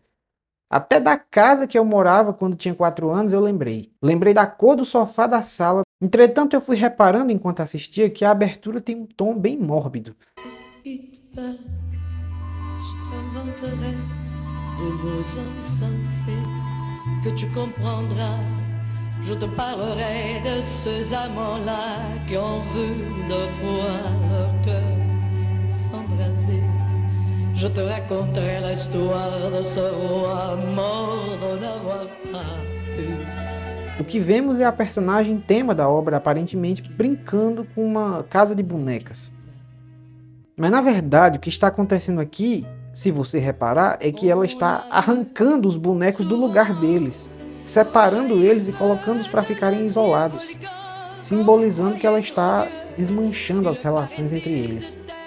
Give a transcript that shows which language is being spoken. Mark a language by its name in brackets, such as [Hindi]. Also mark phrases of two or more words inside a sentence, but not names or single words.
[Portuguese] Até da casa que eu morava quando tinha 4 anos eu lembrei. Lembrei da cor do sofá da sala. Entretanto, eu fui reparando enquanto assistia que a abertura tem um tom bem mórbido. [French] Que tu comprendras, je te parlerai de ces amants-là qui ont vu de fois leur cœur s'embraser. Je te raconterai l'histoire de ce roi mort de n'avoir pas pu. [Portuguese] O que vemos é a personagem tema da obra aparentemente brincando com uma casa de bonecas. Mas na verdade o que está acontecendo aqui, se você reparar, é que ela está arrancando os bonecos do lugar deles, separando eles e colocando-os para ficarem isolados, simbolizando que ela está desmanchando as relações entre eles.